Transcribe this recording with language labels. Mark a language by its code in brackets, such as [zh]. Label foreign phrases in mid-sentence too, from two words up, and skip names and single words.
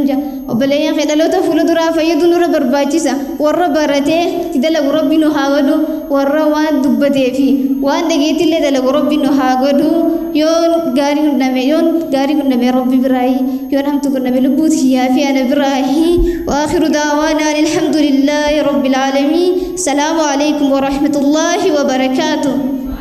[om] jira obboleeyyan kee dhaloota fuula duraa fayyadu nurra barbaachisa warra baratee itti dalagu rabbi nu haa godhu warra waan dubbatee fi waan dhageettillee dalagu rabbi nu haa godhu yoon gaarii hundame rabbi biraayi yoon hamtu hundame lubbuuti hiyyaa fi ana biraayi [ar] وآخر دعوانا الحمد لله رب العالمين السلام عليكم ورحمة الله وبركاته